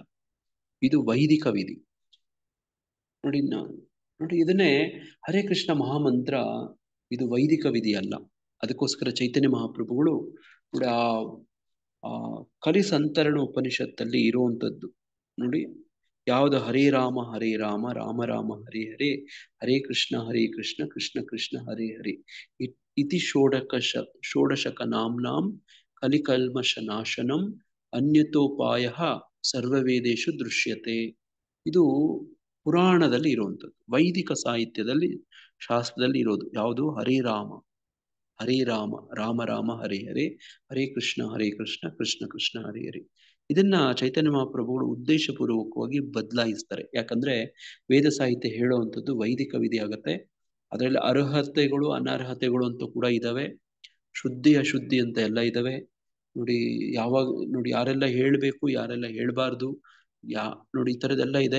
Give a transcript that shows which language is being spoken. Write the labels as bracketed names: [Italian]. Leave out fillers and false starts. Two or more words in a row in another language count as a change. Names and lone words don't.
[Kannada] ಇದು ವೈದಿಕ ವಿಧಿ ನೋಡಿ. ನೋಡಿ, ಇದನ್ನೇ ಹರೇ ಕೃಷ್ಣ ಮಹಾಮಂತ್ರ, ಇದು ವೈದಿಕ ವಿಧಿ ಅಲ್ಲ. ಅದಕ್ಕೋಸ್ಕರ ಚೈತನ್ಯ ಮಹಾಪ್ರಭುಗಳು ಕೂಡ ಆ ಕಲಿಸಂತರಣ ಉಪನಿಷತ್ತಲ್ಲಿ ಇರುವಂತದ್ದು ನೋಡಿ. [Sanskrit] ಯಾವುದು ಹರೇ ರಾಮ ರಾಮ ರಾಮ ಹರೇ ಹರೇ, ಹರೇ ಕೃಷ್ಣ ಕೃಷ್ಣ ಕೃಷ್ಣ ಹರೇ ಹರೇ, ಇತಿ ಷೋಡಶಕ ನಾಮ್ನಾಂ ಕಲಿಕಲ್ಮಶ ನಾಶನಂ ಅನ್ಯತೋಪಾಯ ಸರ್ವವೇದೇಶು ದೃಶ್ಯತೆ. [Kannada] ಇದು ಪುರಾಣದಲ್ಲಿ ಇರುವಂಥದ್ದು, ವೈದಿಕ ಸಾಹಿತ್ಯದಲ್ಲಿ, ಶಾಸ್ತ್ರದಲ್ಲಿ ಇರೋದು. ಯಾವುದು? [Sanskrit] ಹರೇ ರಾಮ ರಾಮ ರಾಮ ಹರೇ ಹರೇ, ಹರೇ ಕೃಷ್ಣ ಕೃಷ್ಣ ಕೃಷ್ಣ ಹರೇ ಹರೇ. [Kannada] ಇದನ್ನ ಚೈತನ್ಯ ಮಹಾಪ್ರಭುಗಳು ಉದ್ದೇಶಪೂರ್ವಕವಾಗಿ ಬದಲಾಯಿಸ್ತಾರೆ. ಯಾಕಂದ್ರೆ ವೇದ ಸಾಹಿತ್ಯ ಹೇಳುವಂಥದ್ದು ವೈದಿಕ ವಿಧಿ ಆಗತ್ತೆ. ಅದರಲ್ಲಿ ಅರ್ಹತೆಗಳು ಅನರ್ಹತೆಗಳು ಅಂತ ಕೂಡ ಇದಾವೆ, ಶುದ್ಧಿ ಅಶುದ್ಧಿ ಅಂತ ಎಲ್ಲ ಇದಾವೆ ನೋಡಿ. ಯಾವಾಗ ನೋಡಿ, ಯಾರೆಲ್ಲ ಹೇಳ್ಬೇಕು ಯಾರೆಲ್ಲ ಹೇಳ್ಬಾರ್ದು, ನೋಡಿ ಈ ತರದೆಲ್ಲ ಇದೆ.